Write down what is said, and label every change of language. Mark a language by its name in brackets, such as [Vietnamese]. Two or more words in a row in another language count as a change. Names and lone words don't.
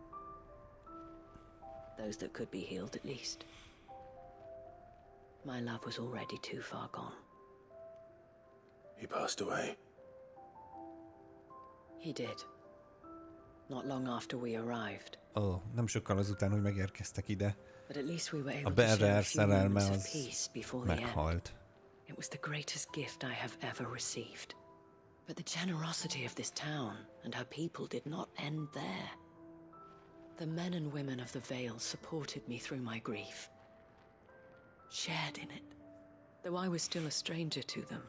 [English] Those that could be healed, at least. My love was already too far gone. He passed away. He did. Not long after we arrived. [Hungarian] Ó, nem sokkal azután, hogy megérkeztek ide. [English] But at least we were able [Hungarian] A [English] to share a [Hungarian] Berer [English] few moments [Hungarian] szerelme [English] of [Hungarian] az [English] peace before the end. [Hungarian] meghalt. [English] It was the greatest gift I have ever received. But the generosity of this town and her people did not end there. The men and women of the Vale supported me through my grief, shared in it, though I was still a stranger to them.